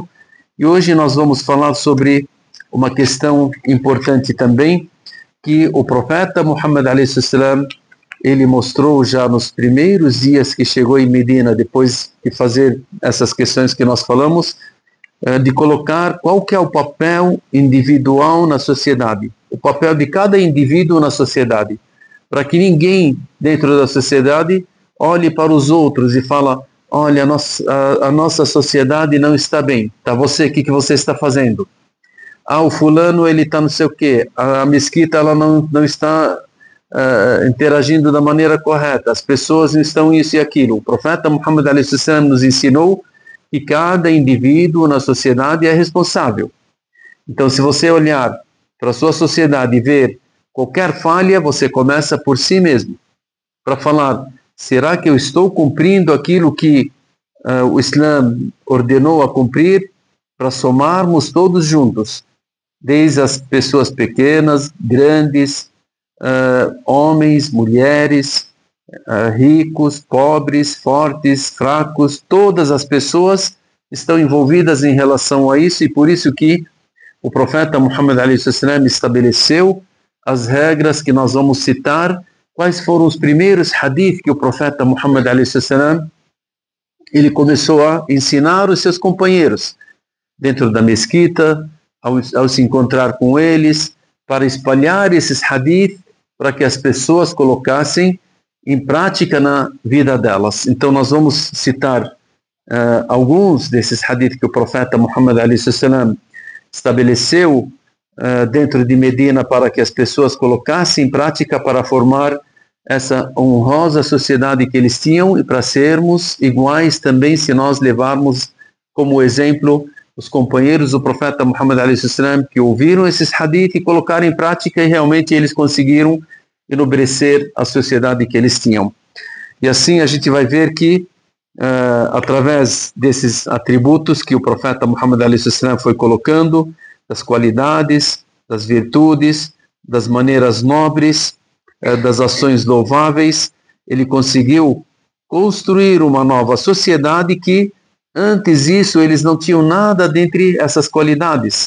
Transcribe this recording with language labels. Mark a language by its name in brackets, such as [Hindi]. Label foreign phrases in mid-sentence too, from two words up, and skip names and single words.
[Portuguese] E hoje nós vamos falar sobre uma questão importante também, que o profeta Muhammad [Arabic] عليه وسلم [Portuguese] ele mostrou já nos primeiros dias que chegou em Medina, depois de fazer essas questões que nós falamos, de colocar qual que é o papel individual na sociedade, o papel de cada indivíduo na sociedade, para que ninguém dentro da sociedade olhe para os outros e fala, olha, a nossa sociedade não está bem, tá, você, o que você está fazendo? O fulano ele está não sei o quê, a mesquita ela não está interagindo da maneira correta, as pessoas não estão isso e aquilo. O profeta Muhammad [Arabic] عليه وسلم [Portuguese] nos ensinou que cada indivíduo na sociedade é responsável. Então, se você olhar para a sua sociedade e ver qualquer falha, você começa por si mesmo, para falar, será que eu estou cumprindo aquilo que o Islã ordenou a cumprir, para somarmos todos juntos, desde as pessoas pequenas, grandes, homens, mulheres, ricos, pobres, fortes, fracos, todas as pessoas estão envolvidas em relação a isso, e por isso que o profeta Muhammad [Arabic] عليه وسلم [Portuguese] estabeleceu as regras que nós vamos citar. Quais foram os primeiros hadith que o profeta Muhammad [Arabic] عليه وسلم [Portuguese] ele começou a ensinar os seus companheiros dentro da mesquita, ao se encontrar com eles, para espalhar esses hadith, para que as pessoas colocassem em prática na vida delas. Então nós vamos citar alguns desses hadith que o profeta Muhammad [Arabic] عليه وسلم [Portuguese] estabeleceu dentro de Medina para que as pessoas colocassem em prática para formar essa honrosa sociedade que eles tinham e para sermos iguais também, se nós levarmos como exemplo os companheiros do profeta Muhammad [Arabic] عليه وسلم [Portuguese] que ouviram esses hadith e colocaram em prática, e realmente eles conseguiram enobrecer a sociedade que eles tinham. E assim a gente vai ver que através desses atributos que o profeta Muhammad [Arabic] عليه وسلم [Portuguese] foi colocando, das qualidades, das virtudes, das maneiras nobres, das ações louváveis. Ele conseguiu construir uma nova sociedade que, antes disso, eles não tinham nada dentre essas qualidades.